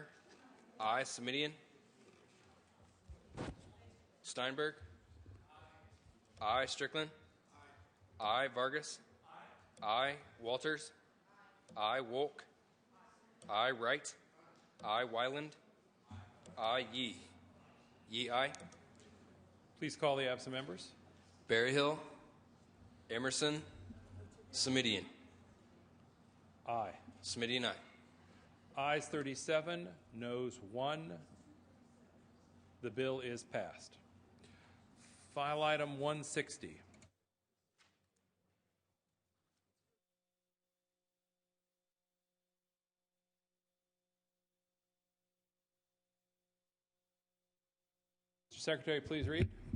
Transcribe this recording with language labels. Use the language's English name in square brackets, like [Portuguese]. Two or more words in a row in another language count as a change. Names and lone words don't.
[English] I, Semidian. Steinberg. I, Strickland. I, Vargas. I, Walters. I, Wolk. I, Wright. I, Wyland. I, Yee. Yee, aye. Please call the absent members. Berryhill. Emerson. Semidian. Aye. Semidian, aye. Ayes 37, noes 1. The bill is passed. File item 160. Mr. Secretary, please read.